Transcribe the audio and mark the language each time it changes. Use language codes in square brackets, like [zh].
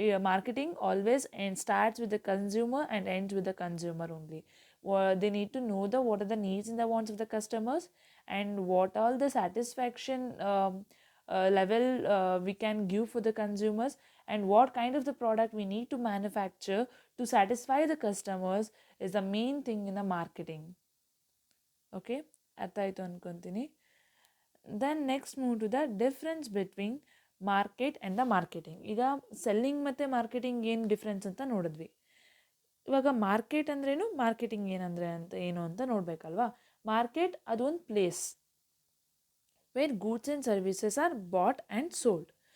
[en] Marketing always starts with the consumer and ends with the consumer only. They need to know what are the needs and the wants of the customers, and what all the satisfaction level we can give for the consumers, and what kind of the product we need to manufacture to satisfy the customers is the main thing in the marketing. [kn] Okay, ಅರ್ಥ ಆಯಿತು ಅಂದ್ಕೊತೀನಿ. [en] Then next move to the difference between market and the marketing. [kn] ಈಗ selling ಮತ್ತು marketing ಏನು difference ಅಂತ ನೋಡಿದ್ವಿ. ಇವಾಗ market ಅಂದ್ರೇನು, marketing ಏನು ಅಂತ ನೋಡಬೇಕಲ್ವಾ. [en] market [kn] ಅದು ಒಂದು [en] Place where goods and services are bought and sold.